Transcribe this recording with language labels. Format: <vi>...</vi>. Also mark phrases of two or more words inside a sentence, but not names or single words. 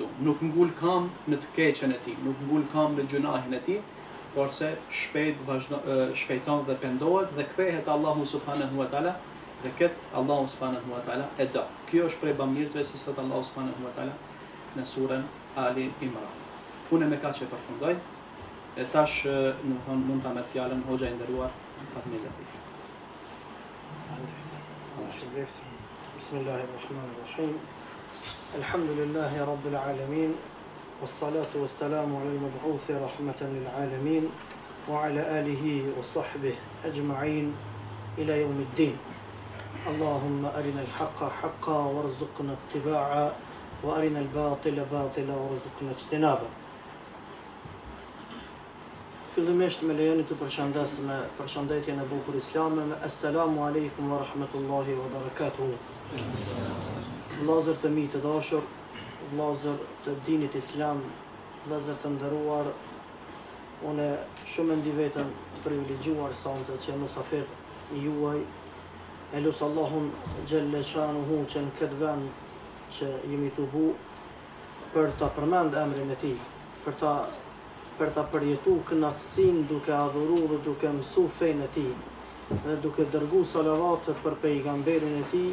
<sq>Nuk ngul kam në të keqen e tij, nuk ngul kam në gjunahin e tij, por se shpejton dhe pendohet dhe kthehet Allahu</sq> <ar>سبحانه وتعالى,</ar> <sq>dhe këtë Allahu</sq> <ar>سبحانه وتعالى</ar> <sq>e do. Kjo është prej bamirësve si thot Allahu</sq> <ar>سبحانه وتعالى</ar> <sq>në surën Ali Imran. Unë me kaq e përfundoj. E tash mund ta merr fjalën hoxha i nderuar Fatmir Lati.</sq> <ar>بسم الله الرحمن الرحيم الحمد لله رب العالمين والصلاة والسلام على المبعوث رحمة للعالمين وعلى آله وصحبه أجمعين إلى يوم الدين اللهم أرنا الحق حقا وارزقنا اتباعا وأرنا الباطل باطلا وارزقنا اجتنابا.</ar> <sq>Fillimisht me lejoni të përshëndes me përshëndetjen e bukur islame me</sq> <ar>السلام عليكم ورحمة الله وبركاته.</ar> <sq>Vllazër të mi të dashur, vllazër të dinit islam, vllazër të nderuar, unë shumë ndi veten të privilegjuar sonte që jam musafir i juaj. E lut Allahun</sq> <ar>جل شأنه</ar> <sq>që në këtë vend që jemi të hu për ta përmend emrin e tij, për ta përjetu kënaqësinë duke adhuru dhe duke mësu fejnë e tij dhe duke dërgu salavate për pejgamberin e tij.</sq>